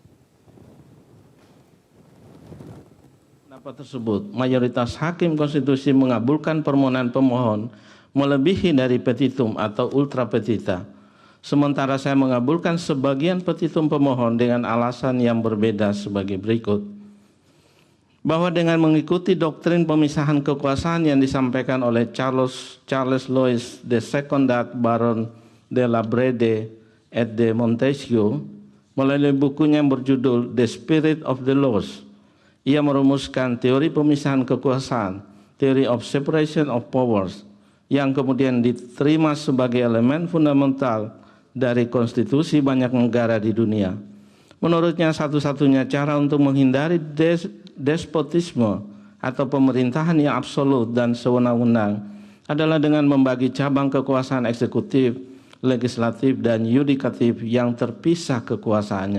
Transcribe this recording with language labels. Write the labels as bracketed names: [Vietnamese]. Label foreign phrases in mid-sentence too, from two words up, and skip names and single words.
[Indonesian] Pendapat tersebut, mayoritas hakim konstitusi mengabulkan permohonan pemohon melebihi dari petitum atau [Latin] ultra petita. [Indonesian] Sementara saya mengabulkan sebagian petitum pemohon dengan alasan yang berbeda sebagai berikut. Bahwa dengan mengikuti doktrin pemisahan kekuasaan yang disampaikan oleh Charles Louis II Baron de la Brede et de Montesquieu melalui bukunya yang berjudul The Spirit of the Laws. Ia merumuskan teori pemisahan kekuasaan, [English] theory of separation of powers, [Indonesian] yang kemudian diterima sebagai elemen fundamental dari konstitusi banyak negara di dunia. Menurutnya satu-satunya cara untuk menghindari despotisme atau pemerintahan yang absolut dan sewenang-wenang adalah dengan membagi cabang kekuasaan eksekutif, legislatif, dan yudikatif yang terpisah kekuasaannya.